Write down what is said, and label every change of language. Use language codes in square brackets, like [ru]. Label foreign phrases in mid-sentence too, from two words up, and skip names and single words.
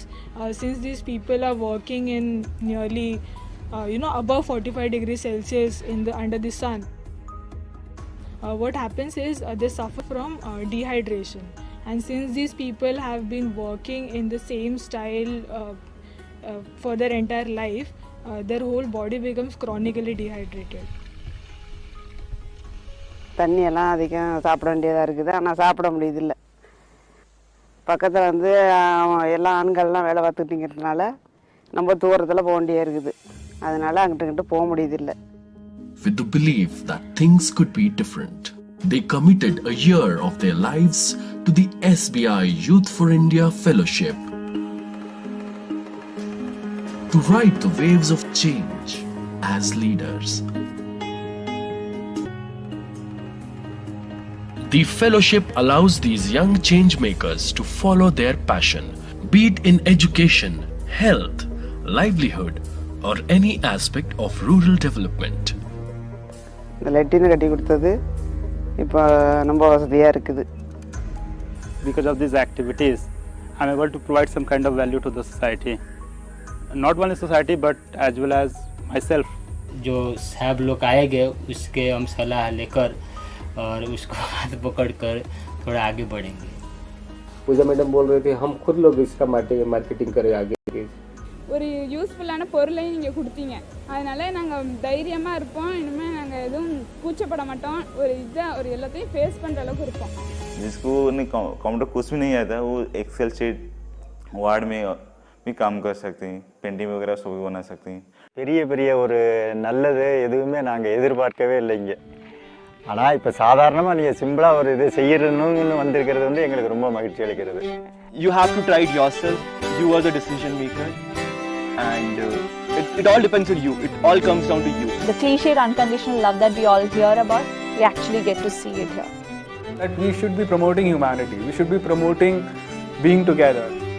[en] Since these people are working in nearly, above 45 degrees Celsius under the sun, what happens is they suffer from dehydration. And since these people have been working in the same style for their entire life, their whole body becomes chronically dehydrated. [ta] தண்ணியெல்லாம் அதிகம் சாப்பிட வேண்டியதாக இருக்குது, ஆனால் சாப்பிட முடியுதில்லை. பக்கத்தில் வந்து எல்லா ஆண்கள்லாம் வேலை பார்த்துட்டிங்கிறதுனால நம்ம தூரத்தில் போக வேண்டியே இருக்குது. அதனால் அங்கிட்டு போக முடியுதில்லை. [en] With the belief that things could be different, they committed a year of their lives to the SBI Youth for India Fellowship to ride the waves of change as leaders. The fellowship allows these young change makers to follow their passion, be it in education, health, livelihood, or any aspect of rural development. [ta] இந்த லெட்டின் கட்டி கொடுத்தது இப்போ ரொம்ப வசதியாக இருக்குது. [en] Because of these activities, I'm able to provide some kind of value to the society. Not only society, but as well as myself. [hi] जो सब लोग आएंगे उसके हम सलाह लेकर और उसको हाथ पकड़कर थोड़ा आगे बढ़ेंगे. पूजा मैडम बोल रहे थे हम खुद लोग इसका मार्केटिंग करें आगे. [ta] ஒரு யூஸ்ஃபுல்லான பொருளையும் நீங்கள் கொடுத்தீங்க, அதனால நாங்கள் தைரியமாக இருப்போம். இனிமேல் நாங்கள் எதுவும் கூச்சப்பட மாட்டோம். ஒரு எல்லாத்தையும் ஃபேஸ் பண்ணுற அளவுக்கு இருப்போம். [hi] जिसको कंप्यूटर कुछ भी नहीं आता वो एक्सेल शीट वार्ड में भी काम कर सकते हैं, पेंटिंग वगैरह सब भी बना सकते हैं. [ta] பெரிய பெரிய ஒரு நல்லது எதுவுமே நாங்கள் எதிர்பார்க்கவே இல்லைங்க. ஆனால் இப்போ சாதாரணமாக நீங்கள் சிம்பிளாக ஒரு இது செய்யணும்னு வந்திருக்கிறது வந்து எங்களுக்கு ரொம்ப மகிழ்ச்சி அளிக்கிறது. [en] you have to try it yourself. You are the decision maker, and it all depends on you. It all comes down to you. The cliched unconditional love that we all hear about, we actually get to see it here. That we should be promoting humanity. We should be promoting being together.